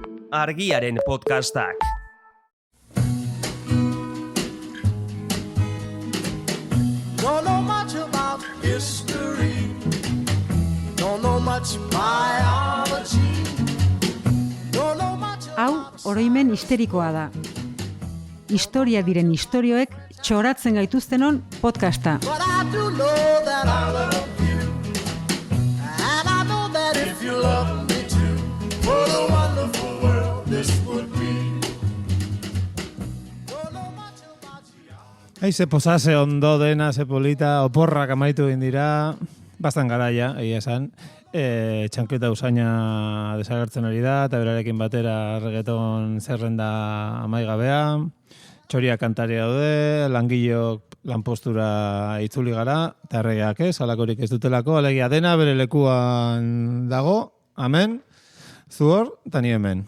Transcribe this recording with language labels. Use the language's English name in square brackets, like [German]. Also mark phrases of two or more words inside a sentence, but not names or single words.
[Basque] Argiaren podcastak. [English] Don't know much about history. Don't know much biology. Don't know much [Basque] Hau, oroimen histerikoa da. Historia diren istorioek txoratzen gaituztenon podcasta. [English] But I do know that I love you. And I know that if you love me too, what a wonderful world this would be. Don't know much about you. [Basque] Ze posase ondo dena, ze polita, oporrak amaitu dira, bastan garaia, egia esan. Txankleta usaina desagertzen hori da, eta berarekin batera reggaeton zerrenda amaigabea, txoria kantari daude, langileok lanpostura itzuli gara, eta erregeak ez, alakorik ez dutelako, alegia dena bere lekuan dago, amen, zu hor, eta ni hemen.